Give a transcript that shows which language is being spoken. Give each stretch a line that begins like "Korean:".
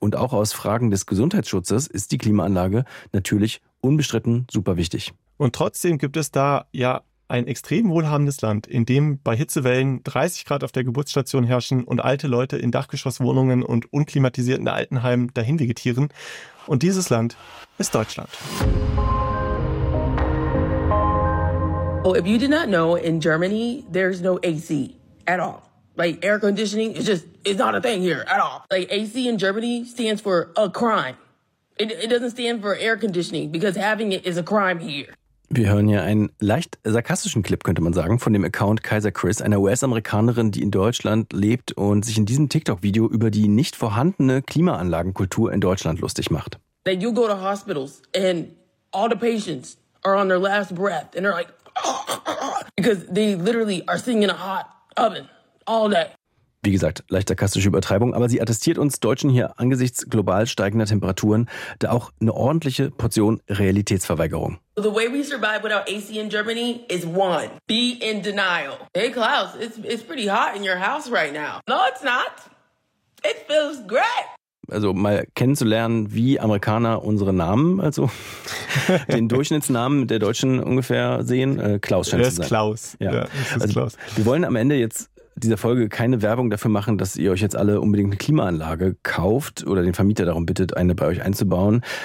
German: Und auch aus Fragen des Gesundheitsschutzes ist die Klimaanlage natürlich unbestritten super wichtig. Und trotzdem gibt es da ja ein extrem wohlhabendes Land, in dem bei Hitzewellen 30 Grad auf der Geburtsstation herrschen und alte Leute in Dachgeschosswohnungen und unklimatisierten Altenheimen dahin vegetieren. Und dieses Land ist Deutschland.
English: Oh, if you did not know, in Germany, there's no AC at all. Like, air conditioning is just, it's not a thing here at all. Like, AC in Germany stands for a crime. It doesn't stand for air conditioning, because having it is a crime here.
German: Wir hören hier einen leicht sarkastischen Clip, könnte man sagen, von dem Account Kaiser Chris, einer US-Amerikanerin, die in Deutschland lebt und sich in diesem TikTok-Video über die nicht vorhandene Klimaanlagenkultur in Deutschland lustig macht.
English: Then you go to hospitals and all the patients are on their last breath and they're like, because they literally are sitting in a hot oven all day.
German: Wie gesagt, leicht sarkastische Übertreibung, aber sie attestiert uns Deutschen hier angesichts global steigender Temperaturen da auch eine ordentliche Portion Realitätsverweigerung.
English: The way we survive without AC in Germany is one, be in denial. Hey Klaus, it's pretty hot in your house right now. No, it's not. It feels great.
German: Also mal kennenzulernen, wie Amerikaner unsere Namen, also den Durchschnittsnamen der Deutschen ungefähr sehen. Klaus scheint es zu sein. Klaus. Ja. Ja, also, ist Klaus. Wir wollen am Ende jetzt dieser Folge keine Werbung dafür machen, dass ihr euch jetzt alle unbedingt eine Klimaanlage kauft oder den Vermieter darum bittet, eine bei euch einzubauen.